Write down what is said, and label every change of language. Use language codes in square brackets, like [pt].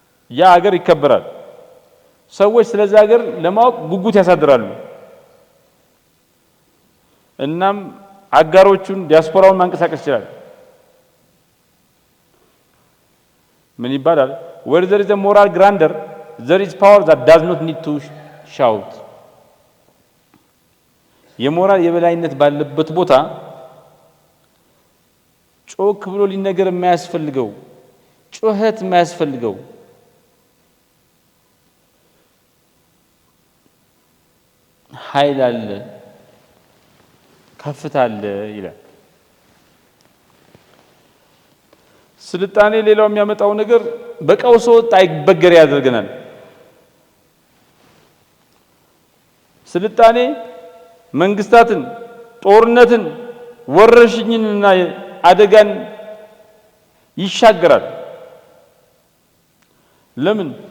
[am] ያ ሀገር ይከበራል። ሰዎች ስለዛ ሀገር ለማወቅ ጉጉት ያሳድራሉ። እናም አጋሮቹን ዲያስፖራውን ማንቀሳቀስ ይችላል። ምን ይባላል? [en] where there is a moral grandeur there is power that does not need to shout። [am] የሞራል የበላይነት ባለበት ቦታ ጮክ ብሎ ሊነገር የማያስፈልገው ጩኸት የማያስፈልገው ኃይል አለ። ከፍታ አለ ይላል። ስልጣኔ ሌላው የሚያመጣው ነገር በቀውስ ወቅት አይበገር ያደርገናል። ስልጣኔ መንግስታትን፣ ጦርነትን፣ ወረርሽኝንና አደጋን ይሻገራል። ለምን?